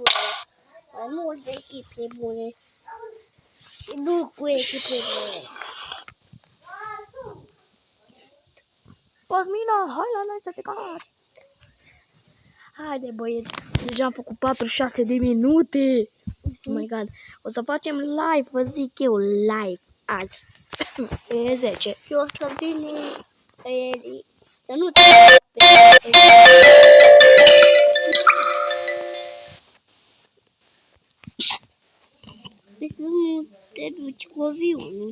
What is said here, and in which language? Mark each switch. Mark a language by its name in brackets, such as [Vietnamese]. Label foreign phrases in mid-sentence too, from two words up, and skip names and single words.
[Romanian] Mai multe echipe bune. Și nu cu echipe bune. Cosmina, hai la noi să te cați. Haide băieți, deja am făcut 46 de minute. [English] Oh my god, [Romanian] o să facem live, vă zic eu, live azi. E 10. Și o să vină Eli. Să nu te să nu te duci cu avionul.